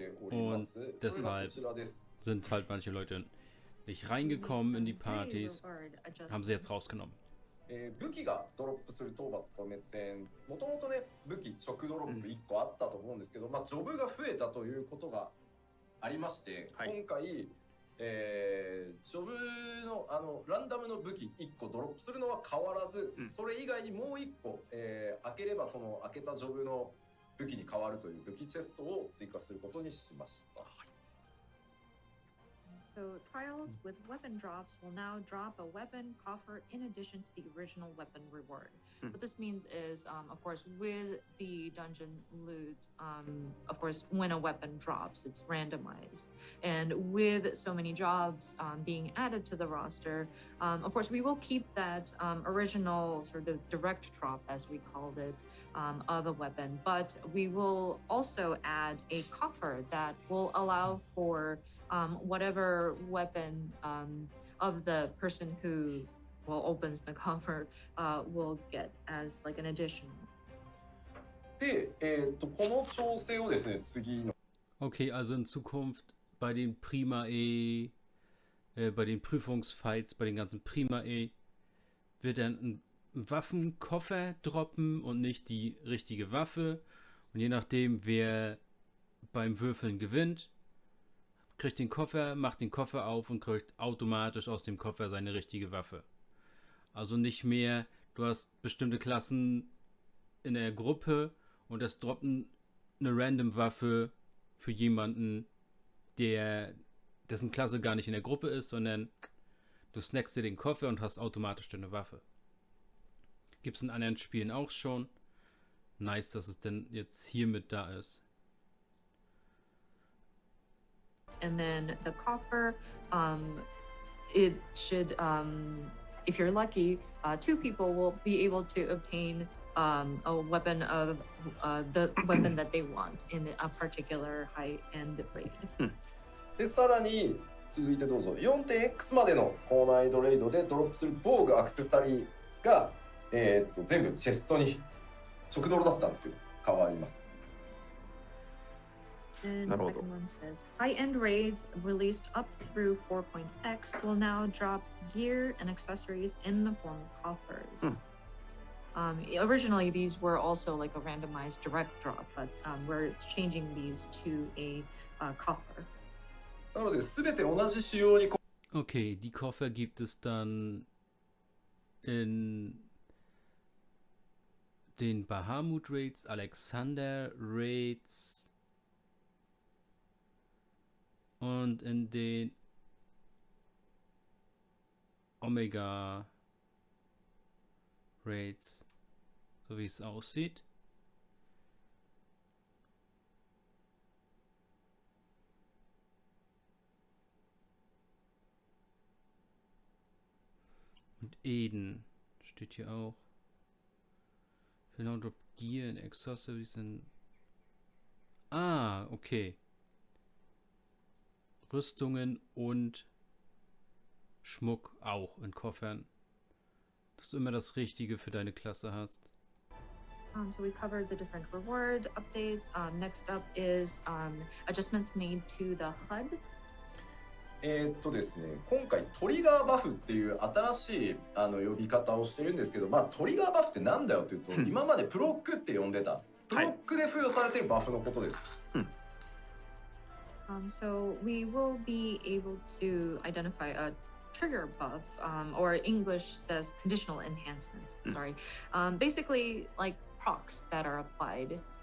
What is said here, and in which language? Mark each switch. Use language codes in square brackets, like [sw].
[de] Und deshalb sind halt manche Leute nicht reingekommen in die Partys, haben sie jetzt rausgenommen. [ja] 武器がドロップする討伐と滅戦、もともとね武器直ドロップ1個あったと思うんですけど、ジョブが増えたということがありまして、今回、ジョブのランダムの武器1個ドロップするのは変わらず、それ以外にもう1個、開ければその開けたジョブの武器に変わるという武器チェストを追加することにしました。 [en] So trials with weapon drops will now drop a weapon coffer in addition to the original weapon reward. What this means is, of course, with the dungeon loot, of course, when a weapon drops, it's randomized. And with so many jobs being added to the roster, of course, we will keep that original sort of direct drop, as we called it, of a weapon, but we will also add a coffer that will allow for whatever weapon of the person who opens the coffer will get as like an additional. [ja] で、この調整をですね、次の [de] Okay, also in Zukunft bei den Primae, bei den Prüfungsfights, bei den ganzen Primae wird dann ein Waffenkoffer droppen und nicht die richtige Waffe. Und je nachdem, wer beim Würfeln gewinnt, kriegt den Koffer, macht den Koffer auf und kriegt automatisch aus dem Koffer seine richtige Waffe. Also nicht mehr, du hast bestimmte Klassen in der Gruppe und es droppt eine random Waffe für jemanden, dessen Klasse gar nicht in der Gruppe ist, sondern du snackst dir den Koffer und hast automatisch deine Waffe. Gibt es in anderen Spielen auch schon. Nice, dass es denn jetzt hier mit da ist. [en] And then the coffer, it should, if you're lucky, 2 people will be able to obtain a weapon of the weapon that they want in a particular high-end raid. [ja] で、さらに続いてどうぞ。4.x までの高難易度レイドでドロップする防具アクセサリーが、全部チェストに直ドロだったんですけど変わります。 [en] And the second one says, high-end raids released up through 4.x will now drop gear and accessories in the form of coffers. Originally, these were also like a randomized direct drop, but we're changing these to a coffer. [ja] なので、すべて同じ仕様に [de] Okay, die Koffer gibt es dann in den Bahamut Raids, Alexander Raids und in den Omega Raids, so wie es aussieht. Und Eden steht hier auch. [en] Drop Gear and Accessories in. Ah, okay. [de] Rüstungen und Schmuck auch in Koffern. Dass du immer das Richtige für deine Klasse hast. [en] So we covered the different reward updates. Next up is adjustments made to the HUD. [ja] ですね、今回トリガーバフっていう新しい呼び方をしてるんですけど、まあトリガーバフってなんだよっていうと、今までプロックって呼んでたプロックで付与されてるバフのことです。 [en] So we will be able to identify a trigger buff, or English says conditional enhancements. Sorry, basically like procs that are applied.